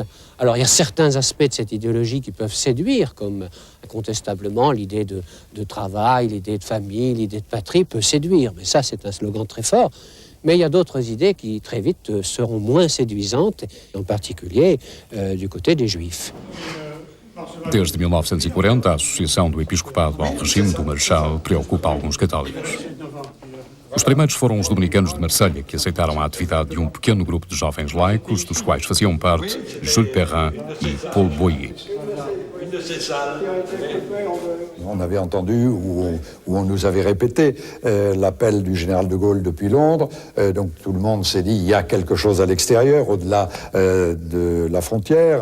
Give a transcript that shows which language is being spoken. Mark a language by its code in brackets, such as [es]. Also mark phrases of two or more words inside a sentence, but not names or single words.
[fr] Alors il y a certains aspects de cette idéologie qui peuvent séduire, comme incontestablement l'idée de travail, l'idée de famille, l'idée de patrie peut séduire, mais ça c'est un slogan très fort. Mais il y a d'autres idées qui, très vite, seront moins séduisantes, en particulier du côté des Juifs. [pt] Desde 1940, a associação do episcopado ao regime do Marechal preocupa alguns católicos. Os primeiros foram os dominicanos de Marselha, que aceitaram a atividade de um pequeno grupo de jovens laicos, dos quais faziam parte Jules Perrin e Paul Boyer. [fr] On avait entendu, ou on nous avait répété, l'appel du général de Gaulle depuis Londres. Donc tout le monde s'est dit, il y a quelque chose à l'extérieur, au-delà de la frontière.